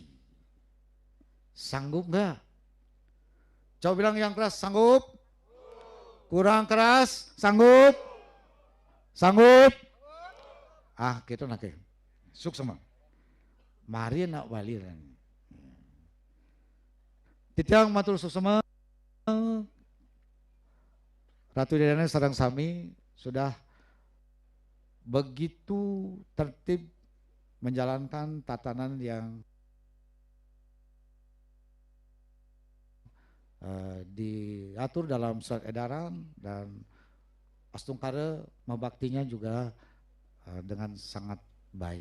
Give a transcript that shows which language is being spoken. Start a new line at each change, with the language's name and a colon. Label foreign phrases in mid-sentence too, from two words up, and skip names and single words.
Indonesian: Sanggup nggak? Coba bilang yang keras, sanggup? Kurang keras, sanggup? Sanggup? Ah, gitu nak. Sukses sama. Mari nak balik.
Balinese: Titiang matur susema. Ratu Dedane sareng sami
Indonesian: sudah begitu tertib menjalankan tatanan yang diatur dalam surat edaran, dan Astungkara membaktinya juga dengan sangat baik.